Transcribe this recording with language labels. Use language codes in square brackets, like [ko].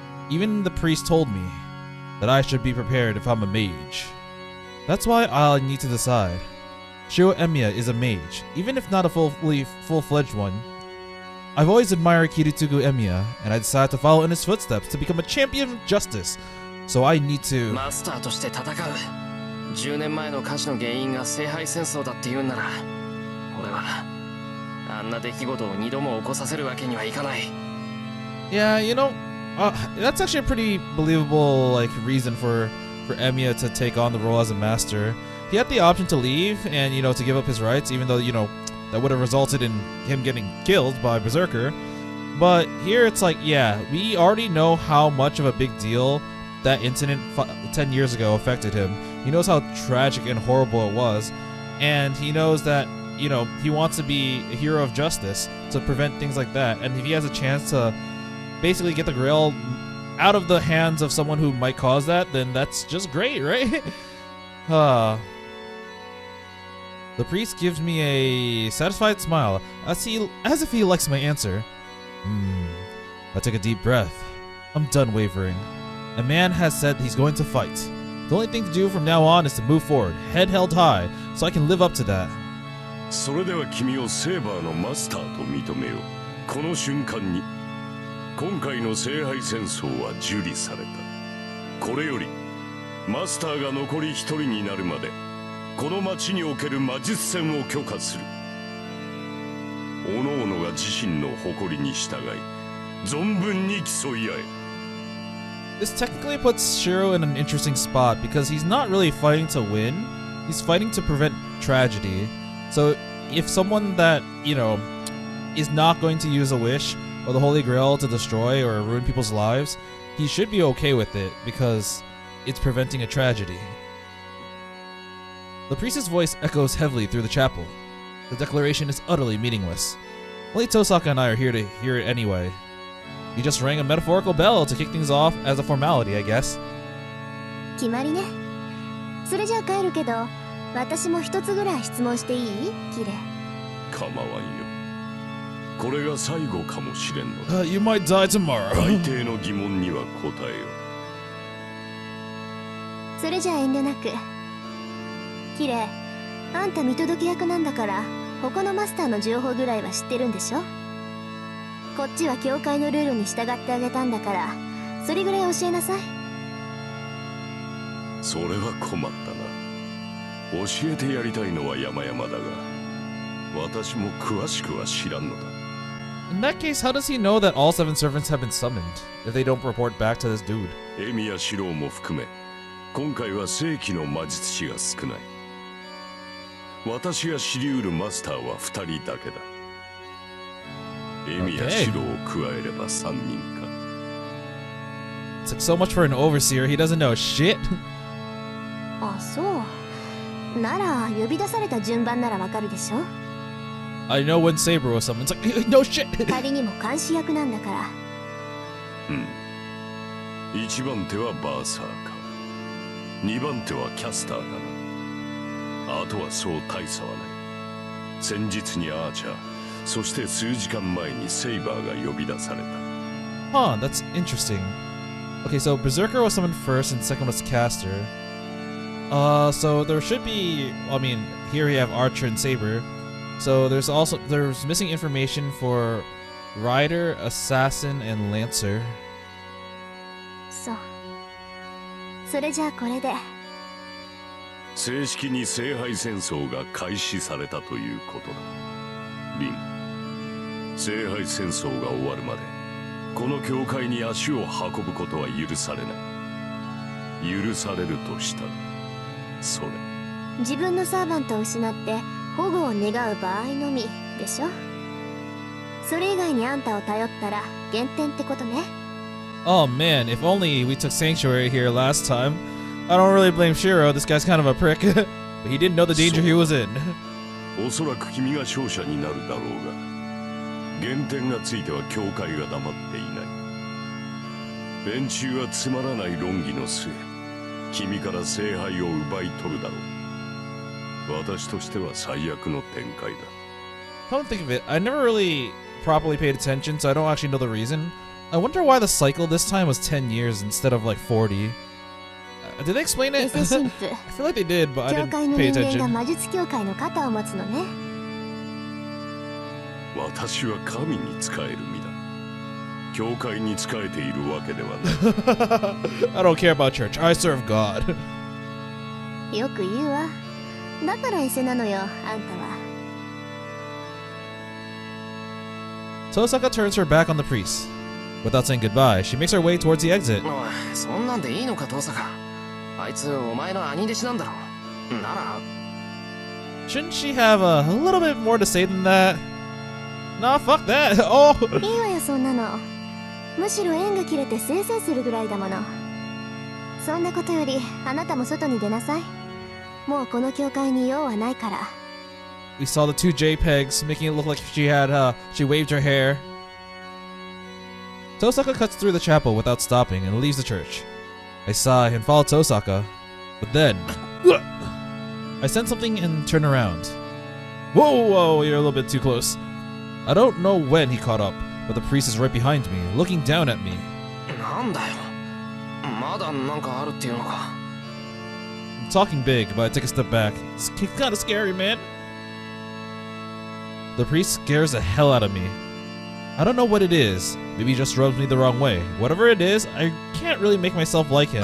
[en] Even the priest told me that I should be prepared if I'm a mage. That's why I'll need to decide. Shirou Emiya is a mage, even if not a full-fledged one. I've always admired Kiritugu Emiya, and I decided to follow in his footsteps to become a champion of justice. So I need to... [ja] Master として戦う。10年前の火事の原因が聖杯戦争だって言うなら、俺はあんな出来事を2度も起こさせるわけにはいかない。 [en] Yeah, you know, that's actually a pretty believable reason for Emiya to take on the role as a master. He had the option to leave and to give up his rights, even though that would have resulted in him getting killed by Berserker. But here it's like, yeah, we already know how much of a big deal that incident 10 years ago affected him. He knows how tragic and horrible it was, and he knows that he wants to be a hero of justice to prevent things like that. And if he has a chance to basically get the Grail out of the hands of someone who might cause that, then that's just great, right? The priest gives me a satisfied smile, as if he likes my answer. I take a deep breath. I'm done wavering. A man has said he's going to fight. The only thing to do from now on is to move forward, head held high, so I can live up to that. [ja] それでは君をセーバーのマスターと認めよう。この瞬間に今回の聖杯戦争は受理された。これよりマスターが残り1人になるまでこの町における魔術戦を許可する。各々が自身の誇りに従い存分に競い合え。 [en] This technically puts Shirou in an interesting spot because he's not really fighting to win, he's fighting to prevent tragedy. So if someone that, is not going to use a wish or the Holy Grail to destroy or ruin people's lives, he should be okay with it because it's preventing a tragedy. The priest's voice echoes heavily through the chapel. The declaration is utterly meaningless. Only Tohsaka and I are here to hear it anyway. You just rang a metaphorical bell to kick things off as a formality, I guess. [ja] 決まりね。それじゃあ帰るけど、私も一つぐらい質問していい？キレ。構わんよ。これが最後かもしれんのだ。 [en] You might die tomorrow. [ja] 大抵の疑問には答えよ。それじゃあ遠慮なく。キレ、あんた見届け役なんだから、他のマスターの情報ぐらいは知ってるんでしょ？こっちは教会のルールに従ってあげたんだから、それぐらい教えなさい。それは困ったな。教えてやりたいのは山々だが、私も詳しくは知らんのだ。 [en] In that case, how does he know that all 7 servants have been summoned if they don't report back to this dude? [ja] エミやシロウも含め今回は正規の魔術師が少ない。私が知り得るマスターは2人だけだ。エミやシロウを加えれば3人か。 [en] It's like so much for an overseer. He doesn't know shit. [ja] あ、そう。なら呼び出された順番ならわかるでしょ。 [en] I know when Saber was summoned. It's like, no shit. [ja] 仮にも監視役なんだから。 1番手はバーサーか。 2番手はキャスターかな。あとはそう大差はない。先日にアーチャー、そして数時間前にセイバーが呼び出された。 [en] Huh, that's interesting. Okay, so Berserker was summoned first and second was Caster. So there should be, I mean, here we have Archer and Saber. So there's missing information for Rider, Assassin, and Lancer. [ja] そう。それじゃあこれで。正式に聖杯戦争が開始されたということだ。リン、聖杯戦争が終わるまでこの教会に足を運ぶことは許されない。許されるとしたらそれ。自分のサーバントを失って保護を願う場合のみでしょ。それ以外にあんたを頼ったら減点ってことね。 [en] Oh man, if only we took Sanctuary here last time. I don't really blame Shirou, this guy's kind of a prick. But he didn't know the danger he was in. [ja] おそらく君が勝者になるだろうが、減点がついては教会が黙っていない。連中はつまらない論議の末、君から聖杯を奪い取るだろう。私としては最悪の展開だ。 [en] Come to think of it, I never really properly paid attention, so I don't actually know the reason. I wonder why the cycle this time was 10 years instead of like 40. Did they explain it? I feel like they did, but I [ja] 教 [en] didn't [ja] 会の [en] pay [ja] 人間が [en] attention. [ja] 魔術協会の肩を持つのね。私は神に仕える身だ。教会に仕えているわけではない。 [en] I don't care about church. I serve God. [ja] よく言うわ。だからエセなのよ、あんたは。 [en] Tohsaka turns her back on the priest. Without saying goodbye, she makes her way towards the exit. [ja] そんなんでいいのか、トーサカ。あいつお前の兄弟子なんだろ。なら [en] Shouldn't she have a little bit more to say than that? Nah, fuck that. Oh. [ja] いいわよ、そんなの。むしろ縁が切れてせいせいするぐらいだもの。そんなことよりあなたも外に出なさい。もうこの教会に用はないから。 [en] We saw the 2 JPEGs, making it look like she waved her hair. Tohsaka cuts through the chapel without stopping and leaves the church. I sigh and follow Tohsaka, but then I sense something and turn around. Whoa, you're a little bit too close. I don't know when he caught up, but the priest is right behind me, looking down at me. [ja] なんだよ。まだなんかあるっていうのか。 [en] I'm talking big, but I take a step back. It's kind of scary, man. The priest scares the hell out of me. I don't know what it is. Maybe he just rubs me the wrong way. Whatever it is, I can't really make myself like him.